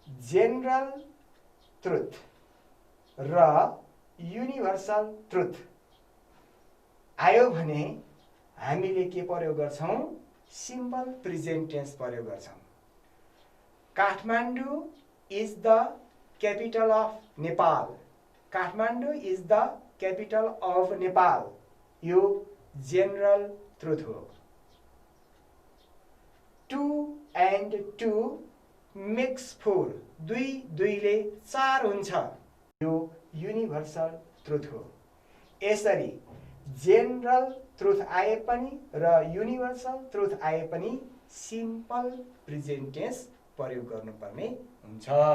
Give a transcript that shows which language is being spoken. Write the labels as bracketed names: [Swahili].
[Nepali] General truth र universal truth आयो भने हामीले के प्रयोग गर्छौं? सिम्पल प्रेजेन्ट टेन्स प्रयोग गर्छौं। [English] Kathmandu is the capital of Nepal, Kathmandu is the capital of Nepal, [Nepali] यो general truth हो। [English] 2 and 2 makes 4, [Nepali] दुईले 4 हुन्छ, यो universal truth हो। यसरी general truth आए पनि र universal truth आए पनि simple present tense प्रयोग गर्नुपर्ने हुन्छ।